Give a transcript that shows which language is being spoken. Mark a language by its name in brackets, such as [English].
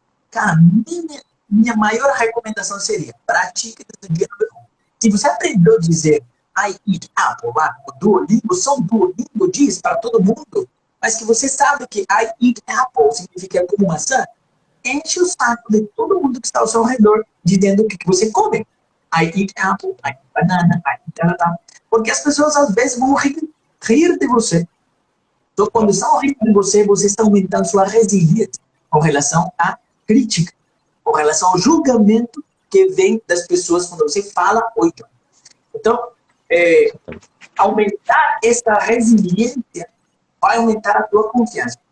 [Portuguese] Cara, minha maior recomendação seria pratique desde o dia número 1. Se você aprendeu a dizer [English] I eat apple [Portuguese] lá no Duolingo, só o Duolingo diz para todo mundo, mas que você sabe que I eat apple significa como maçã, enche o saco de todo mundo que está ao seu redor dizendo o que você come. [English] I eat apple, I eat banana, I eat tarantá. [Portuguese] Porque as pessoas às vezes vão rir de você. Então, quando estão rindo de você, você está aumentando sua resiliência com relação à crítica, com relação ao julgamento que vem das pessoas quando você fala o idioma. Então, aumentar essa resiliência vai aumentar a tua confiança.